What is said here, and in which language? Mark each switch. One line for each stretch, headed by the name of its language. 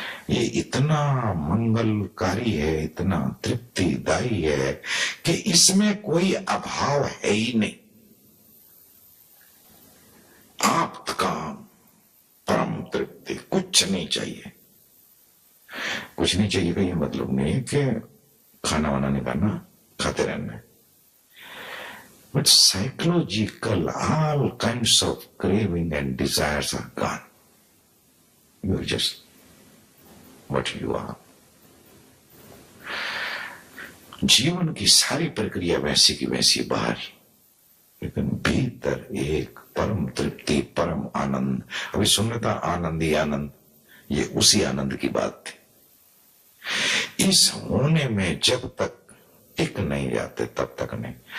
Hindi: ये इतना मंगलकारी है, इतना तृप्तिदायी है कि इसमें कोई अभाव है ही नहीं। आप्त काम, परम तृप्ति, कुछ नहीं चाहिए। कुछ नहीं चाहिए का ये मतलब नहीं है कि खाना वाना नहीं खाना, खाते रहना है।
English: But psychological, all kinds of craving and desires are gone. You are just what you are.
Hindi: जीवन की सारी प्रक्रिया वैसी की वैसी बाहर ही, लेकिन भीतर एक परम तृप्ति, परम आनंद। अभी सुन था आनंद ही आनंद, ये उसी आनंद की बात थी। इस होने में जब तक टिक नहीं जाते तब तक नहीं।